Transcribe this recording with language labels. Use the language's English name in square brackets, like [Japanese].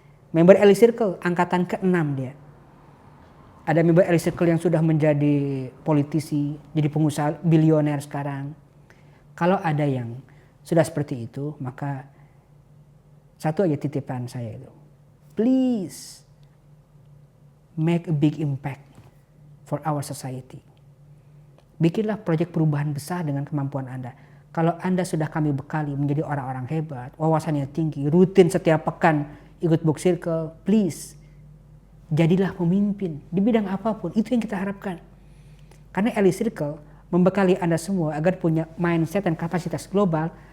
[Indonesian] Member Elite Circle angkatan ke-6 dia. Ada member Elite Circle yang sudah menjadi politisi, jadi pengusaha bilioner sekarang. Kalau ada yang sudah seperti itu, maka satu aja titipan saya itu. [English] Please make a big impact for our society. [Indonesian] Bikinlah proyek perubahan besar dengan kemampuan Anda. Kalau Anda sudah kami bekali menjadi orang-orang hebat, wawasannya tinggi, rutin setiap pekan ikut book circle, please jadilah pemimpin di bidang apapun. Itu yang kita harapkan. Karena Elite Circle membekali Anda semua agar punya mindset dan kapasitas global